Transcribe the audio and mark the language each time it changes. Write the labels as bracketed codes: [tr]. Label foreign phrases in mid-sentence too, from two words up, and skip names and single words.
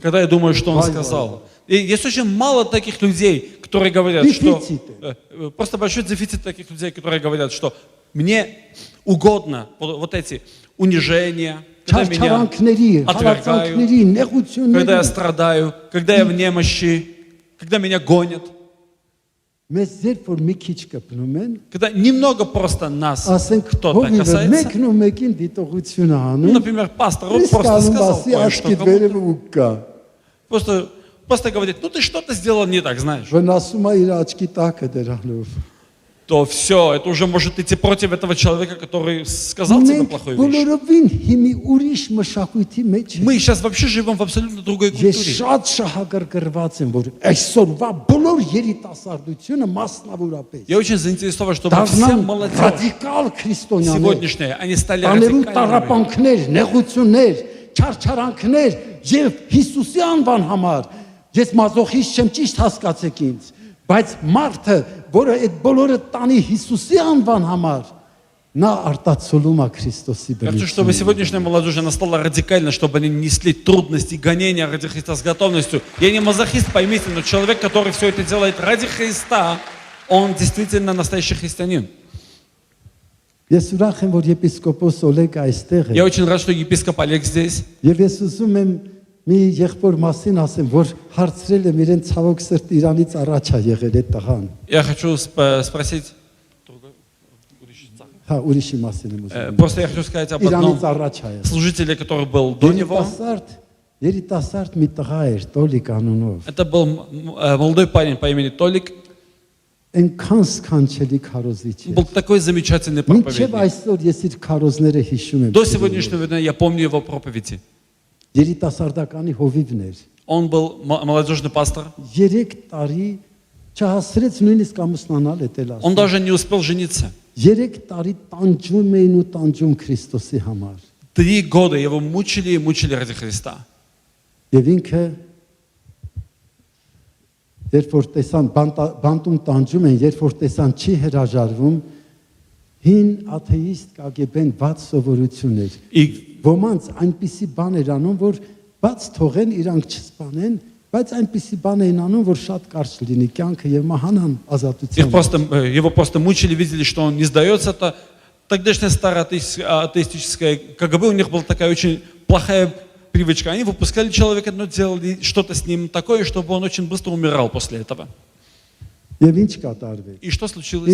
[ru] Когда я думаю, что он Вай, сказал. И есть очень мало таких людей, которые говорят, что... Просто большой дефицит таких людей, которые говорят, что мне угодно вот эти унижения, когда меня [hy] Չարչարանքների, [ru] отвергают, [hy] հալածանքների, [ru] когда я [hy] նեղությունների։ [ru] страдаю, когда я в немощи, когда меня гонят. [hy] Մեզ երբ որ մի քիչ կպնում են, [ru] Когда немного просто нас [hy] ասենք [ru] кто-то [hy] հովիվը [ru] касается. [hy] մեկն ու մեկին դիտողություն է [ru] Ну, [hy] անում, [ru] например, пастор, он [hy] իսկ [ru] просто [hy] անում [ru] сказал [hy] ասի [ru] кое-что. [hy] աչքի վերևը ու կա։ [ru] Просто говорит, ну ты что-то сделал не так, знаешь. [hy] Վնասում է իր աչքի տակը դրանով։ [ru] То все, это уже может идти против этого человека, который сказал тебе [hy] Մենք [ru] плохую вещь. [hy] բոլորովին հիմի ուրիշ մշակույթի մեջ ենք։ [ru] Мы сейчас вообще живем в абсолютно другой [hy] Ես [ru] культуре. [hy] շատ շահագրգռված եմ, որ այսօրվա բոլոր երիտասարդությունը մասնավորապես [ru] Я очень заинтересован, чтобы вся [hy] դառնան [ru] молодежь [hy] ռադիկալ քրիստոնյաներ, [ru] сегодняшняя, они стали [hy] տաներու [ru] радикальными. [hy] տարապանքներ, նեղություններ, չարչարանքներ եւ Հիսուսի անվան համար։ Ես մազոխիստ չեմ, ճիշտ հասկացեք ինձ, բայց մարդը, որը այդ բոլորը տանի Հիսուսի անվան համար, նա արտացոլում է Քրիստոսի [ru] Я хочу, чтобы [hy] բնությունը։ [ru] сегодняшняя молодежь, она стала радикально, чтобы они несли трудности, гонения ради Христа с готовностью. Я не мазохист, поймите, но человек, который все это делает ради Христа, он действительно настоящий христианин. [hy] Ես ուրախ եմ, որ եպիսկոպոս Օլեգը այստեղ է։ [ru] Я очень рад, что епископ Олег здесь. [hy] Եվ ես ուզում եմ մի եղբոր մասին ասեմ, որ հարցրել եմ իրեն ցավոք սրտ Իրանից առաջ է եղել այդ տղան։ [ru] Я хочу спросить, [hy] Հա, ուրիշի մասին եմ ուզում։ [ru] просто я хочу сказать об одном [hy] Իրանից առաջ է եղել։ [ru] служителе, который был до него. [hy] Երիտասարդ մի տղա էր, Տոլիկ անունով։ [ru] Это был молодой парень по имени Толик. [hy] Այնքան սքանչելի քարոզիչ [ru] Он был [hy] էր։ [ru] такой замечательный [hy] Մինչև [ru] проповедник. [hy] այսօր ես իր քարոզները հիշում եմ։ [ru] До сегодняшнего дня я помню его проповеди. [hy] Երիտասարդականի հովիվն էր։ [ru] Он был молодежный пастор. [hy] 3 տարի չհասրեց նույնիսկ ամուսնանալ էտել [ru] Он [hy] ասում։ [ru] даже не успел жениться. [hy] 3 տարի տանջում էին ու տանջում Քրիստոսի համար։ [ru] 3 года его мучили и мучили ради Христа. [hy] Եվ ինքը երբ որ տեսան բանտում տանջում են, երբ որ տեսան չի հրաժարվում, հին աթեիստ կագեբեն ված սովորություն էր։ Ոմանց այնպիսի բան էր անում, որ բաց թողեն իրանք չսպանեն, բայց այնպիսի բան էին անում, որ շատ կարճ լինի կյանքը եւ մահանան ազատության։ [ru] Его просто мучили, видели, что он не сдается. Это тогдашняя старая атеистическая КГБ, у них была такая очень плохая привычка. Они выпускали человека, но делали что-то с ним такое, чтобы он очень быстро умирал после этого. [hy] Եվ ինչ կատարվեց։ [ru] И что случилось?